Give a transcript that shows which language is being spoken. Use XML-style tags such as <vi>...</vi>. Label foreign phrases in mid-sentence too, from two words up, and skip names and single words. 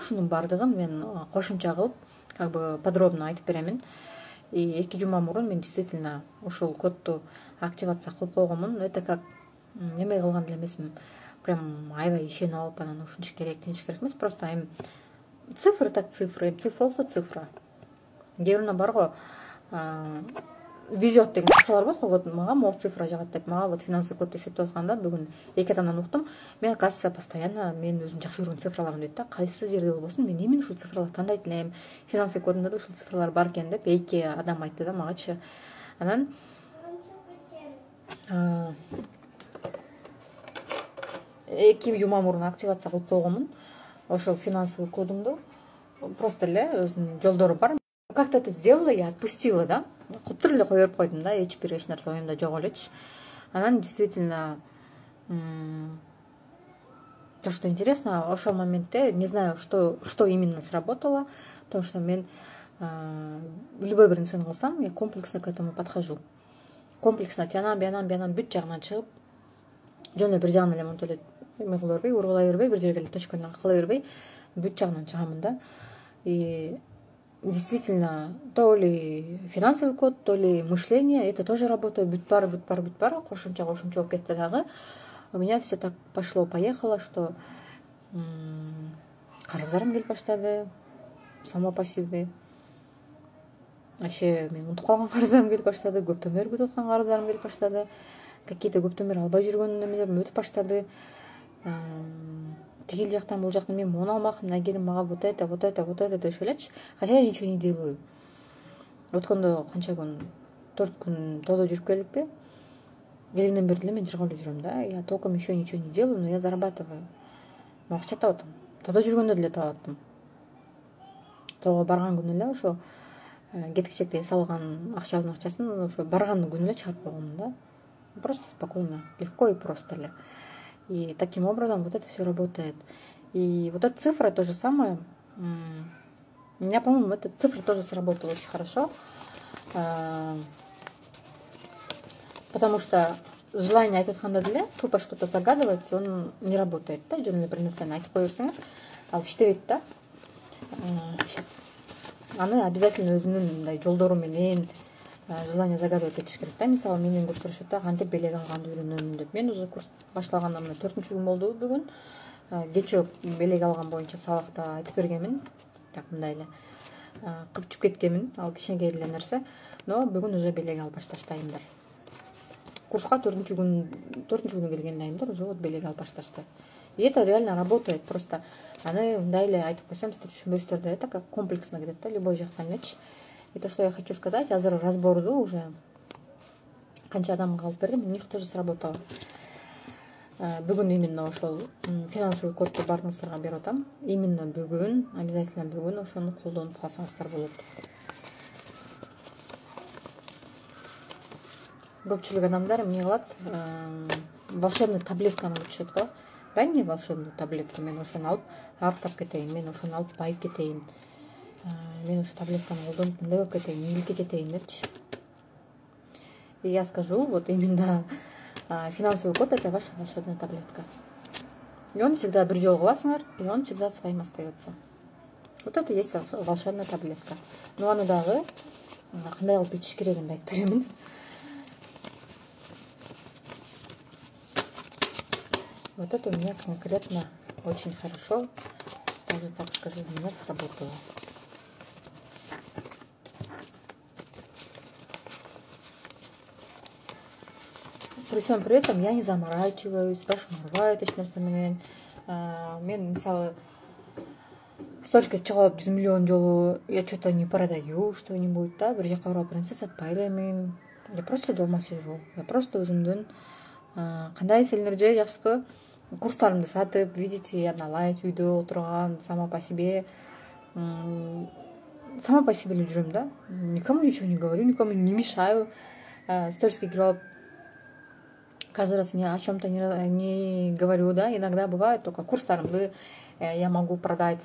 <ky>Ушунун баардыгын мен кошумча кылып,</ky> <ru>как бы подробно</ru> <ky>айтып беремин. И 2 жума мурун мен действительно ушул кодду активация кылып койгонмун.</ky> <ru>Это как</ru> <ky>неме кылган эле эмесмин. Прям аябай ишенип алып, анан ушунча керек, тинч керек эмес.</ky> <ru>Просто эми цифры так цифры, цифра болсо цифра.</ru> <ky>Кээ биринде бар го, везет деген цифралар болот го. Вот мага</ky> <ru>могу цифра</ru> <ky>жагат деп, мага</ky> <ru>вот финансовый код</ru> <ky>эсептеп атканда бүгүн 2 адамдан уктум. Мен оказывается постоянно мен өзүм жакшы көргөн цифраларым дейт да. Кайсы жерде болбосун, мен именно ушул цифраларды тандайт элем. Финансовый кодунда да ушул цифралар бар экен деп 2 адам айтты да магачы. Анан 2 жума мурун активация кылып койгонмун. Ошол</ky> <ru>финансовый кодумду</ru> <ky>просто эле өзүнүн жолдору бар.</ky> <ru>Как-то это сделала, я отпустила, да.</ru> <ky>Куптур эле кое берип койдум да, эч нерсе оюмда жок элечи.</ky> <ru>Анан действительно то, что интересно,</ru> <ky>ошол моментте</ky> <ru>не знаю, что именно сработало, потому что</ru> <ky>мен любой бир нерсени кылсам,</ky> <ru>я комплексно к этому подхожу.</ru> <ky>Комплексно тиянам, биянам бүт жагынан чыгып, жөн эле бир жагынан эле монтип эле эме кыла бербей, ургулай бербей, бир жерге эле точкалап кыла бербей, бүт жагынан чыгамын да.</ky> <ru>И действительно, то ли финансовый код, то ли мышление, это тоже работает.</ru> <ky>Бүт баары кошумча болуп кетти дагы.</ky> <ru>У меня все так пошло-поехало, что</ru> <ky>карыздарым келип баштады,</ky> <ru>само по себе.</ru> <ky>Вообще мен унутуп калган карыздарым келип баштады, көптөн бери күтүп аткан карыздарым келип баштады. Какие-то көптөн бери албай жүргөн немелерим өтүп баштады. Тигил жактан бул жактан мен мону алмакмын, агерим мага</ky> <ru>вот это</ru> <ky>дешип элечи.</ky> <ru>Хотя я ничего не делаю.</ru> <ky>Өткөндө канча күн, 4 күн тоодо жүрүп келдикпи. Келгенден бери эле мен жыргалып жүрөм да.</ky> <ru>Я толком еще ничего не делаю, но я зарабатываю.</ru> <ky>Но акча таап атам. Тоодо жүргөндө деле таап аттым. Тоого барган күнү эле ошо кеткичекте эс алган акчасын ошо барган күнү эле чыгарып койгонмун да.</ky> <ru>Просто спокойно, легко и просто эле. И таким образом вот это все работает. И вот эта цифра то же самое. У меня, по-моему, эта цифра тоже сработала очень хорошо. Потому что желание</ru> <ky>айтып атканда деле</ky> <ru>тупо что-то загадывать, он не работает.</ru> <ky>Да, жөн эле бир нерсени айтып кое берсеңер, ал иштебейт да.</ky> <ru>Сейчас.</ru> <ky>Аны обязательно өзүнүн мындай жолдору менен</ky> <ru>желание загадывать</ru> <ky>этиш керек да. Мисалы менен көрсөтүшөт да, кантип белек алганды үйрөнөмүн деп. Мен уже курс башлаганда мына 4-күн болду бүгүн. Кечээ белек алган боюнча сабакта айтып бергенмин. Так мындай эле кыпчып кеткенмин, ал кичинекей эле нерсе. Но бүгүн уже белек алып башташтайымдар. Курска 4-күнү келген айымдар</ky> <ru>уже вот</ru> <ky>белек алып башташты.</ky> <ru>И это реально работает.</ru> <ky>Просто аны мындай эле айтып койсом, сиздер түшүнбөйсүздөр да,</ky> <ru>это как комплексно</ru> <ky>кетет да, любой жактан элечи.</ky> <ru>И то, что я хочу сказать,</ru> <ky>азыр разборду уже канча адамга алып бердим,</ky> <ru>у них тоже сработало.</ru> <ky>Бүгүн именно ошол</ky> <ru>финансовый кодду</ru> <ky>баарыңыздарга берип атам. Именно бүгүн, обязательно бүгүн ошону колдонуп калсаңыздар болот. Көпчүлүк адамдар эмне кылат?</ky> <ru>Волшебный таблетканы</ru> <ky>утушат го.</ky> <ru>Дай мне волшебную таблетку,</ru> <ky>мен ошону алып арыктап кетейин, мен ошону алып байып кетейин, мен ошо таблетканы колдонуп мындай болуп кетейин, ийгиликке жетейин депчи.</ky> <ru>И я скажу, вот именно финансовый код — это ваша волшебная таблетка. И он всегда</ru> <ky>бир жолу кыласыңар,</ky> <ru>и он всегда своим остается. Вот это и есть волшебная таблетка.</ru> <ky>Но аны дагы кандай кылып ичиш керегин да айтып беремин.</ky> <ru>Вот это у меня конкретно очень хорошо, даже так скажу, у меня сработало. При всем при этом я не заморачиваюсь,</ru> <ky>башым аарбайт эч нерсе менен. Мен мисалы сторичке чыгып алып 100 миллион жолу</ky> <ru>я что-то не продаю, что-нибудь,</ru> <ky>да, бир жака барып нерсе сатпай элемин.</ky> <ru>Я просто дома сижу. Я просто</ru> <ky>өзүмдүн кандай силинер же жакшысызбы? Курстарымды сатып,</ky> <ru>видите, я на лайт</ru> <ky>үйдө отурган,</ky> <ru>сама по себе</ru> <ky>эле жүрөм да.</ky> <ru>Никому ничего не говорю, никому не мешаю.</ru> <ky>Сториске кирип алып</ky> <ru>каждый раз о чем-то не говорю, да. Иногда бывает только курстарымды я могу продать.</ru>